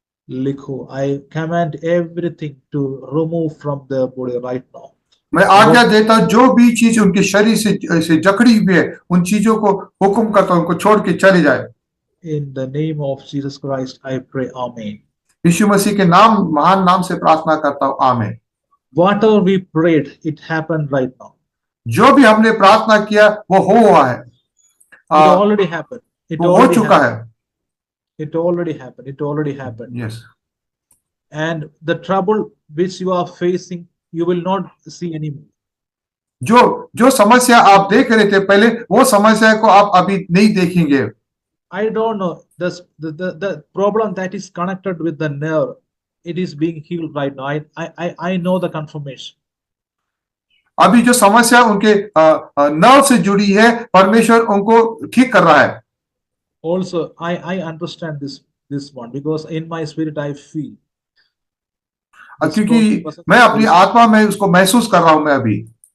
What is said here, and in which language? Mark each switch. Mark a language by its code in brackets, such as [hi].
[hi] लिखो, [en] I command everything to remove from their body right now. [hi] मैं आज्ञा देता हूं, जो भी चीज उनके शरीर से जकड़ी हुई है, उन चीजों को हुक्म करता हूं, उनको छोड़ के चले जाए। [en] In the name of Jesus Christ, I pray, Amen. [hi] यीशु मसीह के महान नाम से प्रार्थना करता हूं, आमीन। [en] Whatever we prayed, it happened right now. [hi] जो भी हमने प्रार्थना किया वो हुआ है। [en] It already happened. It [hi] हो चुका है। [en] It already happened. It already happened. Yes. And the trouble which you are facing, you will not see anymore. [hi] जो समस्या आप देख रहे थे पहले, वो समस्या को आप अभी नहीं देखेंगे। [en] I don't know, the problem that is connected with the nerve, it is being healed right now. I know the confirmation. [hi] अभी जो समस्या उनके नर्व से जुड़ी है, परमेश्वर उनको ठीक कर रहा है। [en] Also, I understand this one because in my spirit I feel. [hi] क्योंकि मैं अपनी आत्मा में उसको महसूस कर रहा हूं मैं अभी।